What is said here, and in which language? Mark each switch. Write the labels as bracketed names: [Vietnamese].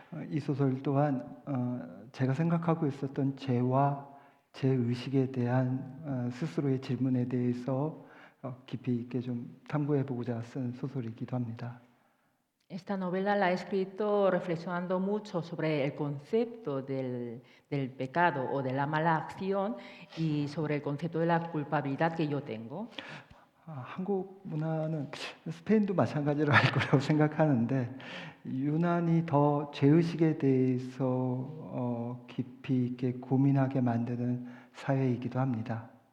[Korean] 이 소설 또한 제가 생각하고 있었던 제와 제 의식에 대한 스스로의 질문에 대해서 깊이 있게 좀 탐구해보고자 쓴 소설이기도 합니다. [Spanish] Esta novela la he escrito reflexionando mucho sobre el concepto del pecado o de la mala acción y sobre el concepto de la culpabilidad que yo tengo. [Korean] 한국 문화는 스페인도 마찬가지로 할 거라고 생각하는데 유난히 더 죄의식에 대해서 깊이 있게 고민하게 만드는 사회이기도 합니다.